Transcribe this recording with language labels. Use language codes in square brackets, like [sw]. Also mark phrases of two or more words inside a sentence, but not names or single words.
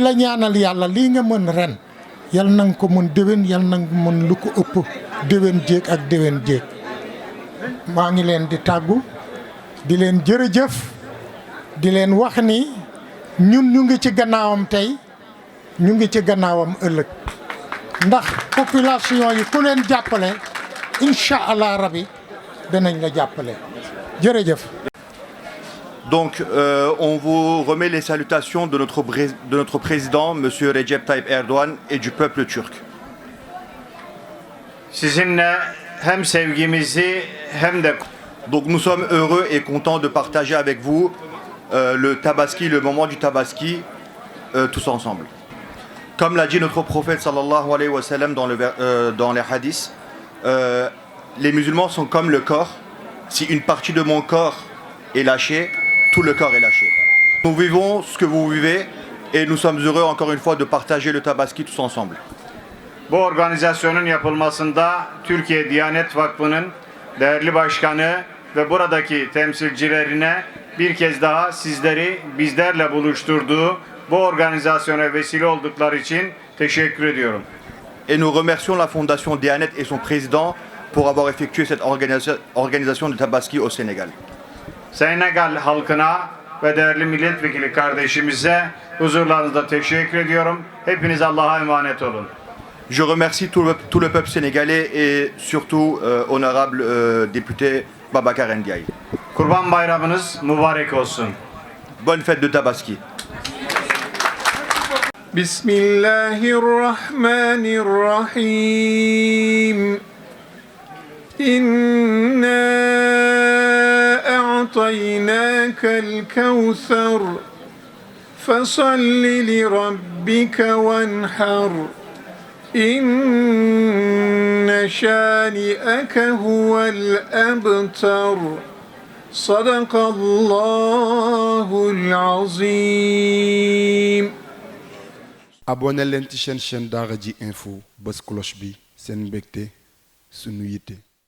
[wo] la ñaanal yàlla lii nga mën ren yal na nga ko mën déwén yal na nga mën lu ko ëpp déwén jéeg ak déwén jéeg maa ngi leen di tàggu di leen jërëjëf di leen wax ni ñun ñu ngi ci gannaawam tey ñu ngi ci gannaawam ëllëg ndax population yi ku leen jàppale [ar] إن شاء الله ربي [wo] danañ la jàppale jërëjëf. [fr] Donc, on vous remet les salutations de notre président, M. Recep Tayyip Erdoğan, et du peuple turc. Donc, nous sommes heureux et contents de partager avec vous le Tabaski, le moment du Tabaski, tous ensemble. Comme l'a dit notre prophète [ar] صلى الله عليه وسلم [fr] dans les hadiths, les musulmans sont comme le corps. Si une partie de mon corps est lâchée, tout le corps est lâché. Nous vivons ce que vous vivez et nous sommes heureux encore une fois de partager le Tabaski tous ensemble. [tr] Bu organizasyonun yapılmasında Türkiye Diyanet Vakfı'nın değerli başkanı ve buradaki temsilcilerine bir kez daha sizleri bizlerle buluşturduğu bu organizasyona vesile oldukları için teşekkür ediyorum. [fr] Et nous remercions la Fondation Diyanet et son président pour avoir effectué cette organisation de Tabaski au Sénégal. [tr] Senegal halkına ve değerli milletvekili kardeşimize huzurlarınızda teşekkür ediyorum. Hepiniz Allah'a emanet olun. [fr] Je remercie tout le peuple sénégalais et surtout honorable député Babacar Ndiaye. [tr] Kurban Bayramınız mübarek olsun. [fr] Bonne fête de Tabaski. [ar] بسم الله الرحمن الرحيم. إنا أعطيناك الكوثر فصل لربك وانحر. إن شانئك هو الأبتر. صدق الله العظيم. [wo] abonné leen ci chaîne Daara J Info bës cloche bi seen mbégte sunu yitte